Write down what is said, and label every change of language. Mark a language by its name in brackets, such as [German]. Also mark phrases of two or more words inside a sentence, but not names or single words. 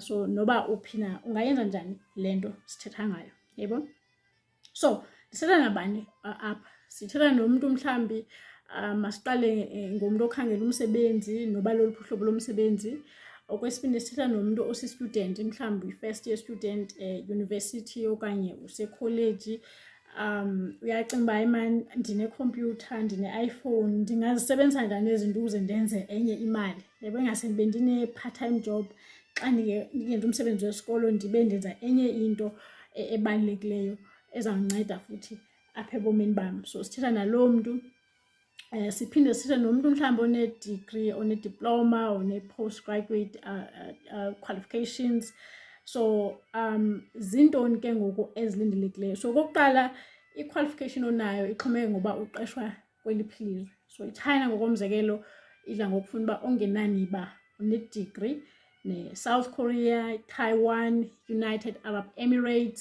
[Xhosa] So noba uphi na ungayenza njani le nto sithetha ngayo, yebo. So sithetha nabani apha? Sithetha nomntu mhlawumbi masiqale ngomntu okhangela umsebenzi noba loluphi uhlobo lomsebenzi. Okwesibini sithetha nomntu osistudent, mhlawumbi [English] first year student university [Xhosa] okanye usekholeji. Uyacinga uba imani ndinekhompyutha, ndine-iPhone, ndingazisebenzisa njani ezinto ukuze ndenze enye imali. Yebo, ingase ndibe ndine- [English] part-time job [Xhosa] xa ndiyenza umsebenzi wesikolo ndibe ndenza enye into ebalulekileyo ezawunceda futhi apha ebomini bam. So sithetha naloo mntu. Siphinde sithethe nomntu mhlawumbi one-degree, one-diploma, one-postgraduate qualifications. So zintoni ke ngoku ezilindelekileyo? So okokuqala, i-qualification onayo ixhomeke ngoba uqeshwa kweliphi ilizwe. So iChina ngokomzekelo idla ngokufuna uba ongenani ba une-degree, ne-South Korea, Taiwan, United Arab Emirates.